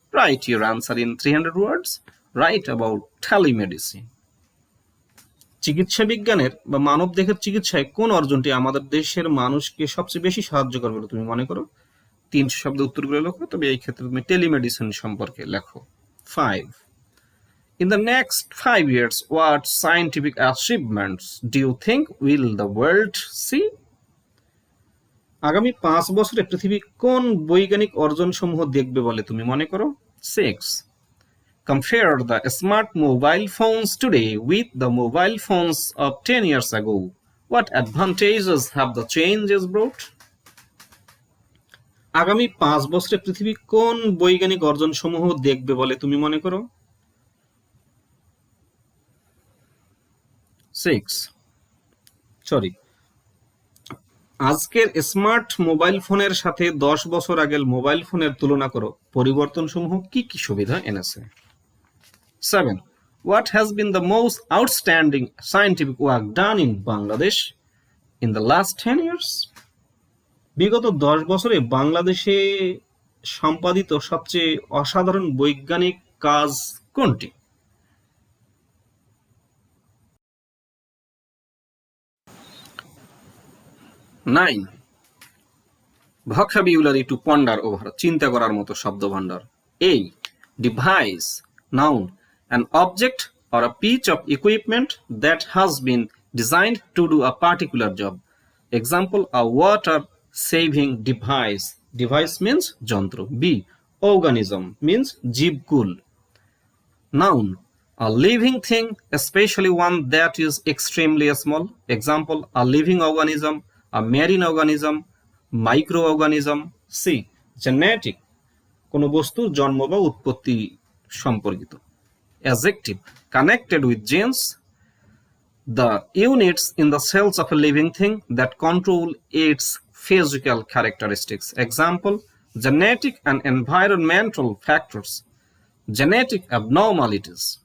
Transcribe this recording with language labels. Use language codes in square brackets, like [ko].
[en] Write your answer in 300 words. Write about telemedicine. [bn] চিকিৎসা বিজ্ঞানের বা মানব দেহের চিকিৎসায় কোন অর্জনটি আমাদের দেশের মানুষকে সবচেয়ে বেশি সাহায্য করবে বলে তুমি মনে করো? 300 শব্দ উত্তরগুলো লেখো, তবে এই ক্ষেত্রে তুমি টেলিমেডিসিন সম্পর্কে লেখো। 5. [en] In the next 5 years, what scientific achievements do you think will the world see? [bn] আগামী 5 বছরে পৃথিবী কোন বৈজ্ঞানিক অর্জনসমূহ দেখবে বলে তুমি মনে করো? 6. [en] Compare the smart mobile phones today with the mobile phones of 10 years ago. What advantages have the changes brought? [bn] আগামী 5 বছরে পৃথিবী কোন বৈজ্ঞানিক অর্জনসমূহ দেখবে বলে তুমি মনে করো? 6. আজকের স্মার্ট মোবাইল ফোনের সাথে 10 বছর আগের মোবাইল ফোনের তুলনা করো, পরিবর্তনসমূহ কি কি সুবিধা এনেছে? 7. [en] What has been the most outstanding scientific work done in Bangladesh in the last 10 years? [bn] বিগত 10 বছরে বাংলাদেশে সম্পাদিত সবচেয়ে অসাধারণ বৈজ্ঞানিক কাজ কোনটি? 9. [en] Vocabulary to ponder over. [bn] চিন্তা করার মতো শব্দভাণ্ডার। A. Device. Noun. [en] An object or a piece of equipment that has been designed to do a particular job. Example, a water saving device. Device means যন্ত্র. B. Organism means জীবকুল. Noun. A living thing, especially one that is extremely small. Example, a living organism, a marine organism, microorganism. C. Genetic. [bn] কোনো বস্তুর জন্ম বা উৎপত্তি সম্পর্কিত। [en] Adjective. Connected with genes, the units in the cells of a living thing that control its physical characteristics. Example, genetic and environmental factors, genetic abnormalities.